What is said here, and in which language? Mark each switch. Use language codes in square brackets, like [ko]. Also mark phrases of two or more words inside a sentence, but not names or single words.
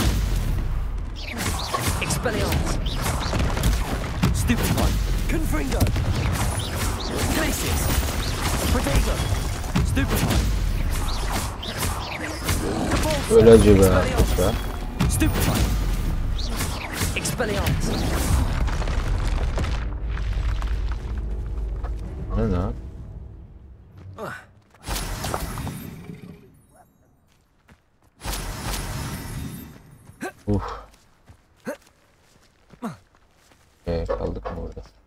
[tr] Expelliarmus. Stupefy. Confringo. Glaciers. Protego. Stupefy. Öylece be. Stupefy. Expelliarmus. Ne lan? Kaldık mı orada?